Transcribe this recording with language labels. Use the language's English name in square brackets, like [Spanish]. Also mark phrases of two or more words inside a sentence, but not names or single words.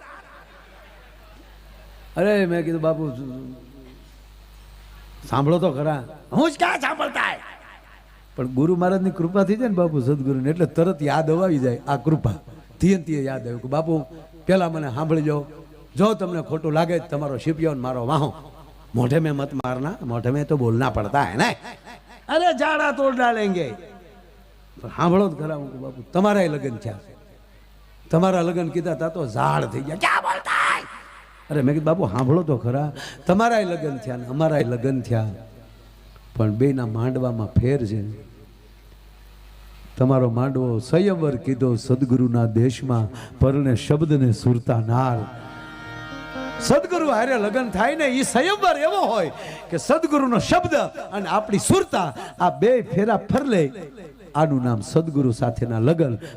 [Gujarati] અરે મેં કીધું બાપુ સાંભળો તો ખરા. હું જ ક્યાં સાંભળતા હે. પણ ગુરુ મહારાજની કૃપા થઈ જાય ને બાપુ સદગુરુને એટલે તરત યાદ આવી જાય આ કૃપા. ધીયંતીએ યાદ આવ્યું કે બાપુ પેલા મને સાંભળી જાઓ. જો તમને ખોટું લાગે તમારો શિપિયો મારો વાહો [Hindi] मोढ़े में मत मारना, मोढ़े में तो बोलना पड़ता है ना. अरे जाड़ा तोड़ डालेंगे. [Gujarati] સાંભળો તો ખરા બાપુ તમારા લગન થયા. તમારા લગન કીધા થા તો ઝાડ થઈ ગયા. [Hindi] क्या बोलता है. [Gujarati] અરે મેં કીધું બાપુ સાંભળો તો ખરા તમારા લગન થયા ને અમારા લગન થયા પણ બેના માંડવામાં ફેર છે. તમારો માંડવો સંયમવર કીધો સદ્ગુરુના દેશમાં પરણે શબ્દને સુરતા નાર. સદગુરુ હારે લગન થાય ને ઈ સંયમવર એવો હોય કે સદગુરુનો શબ્દ અને આપણી સુરતા આ બે ફેરા ફરલે. આનુ નામ સદગુરુ સાથેના લગન.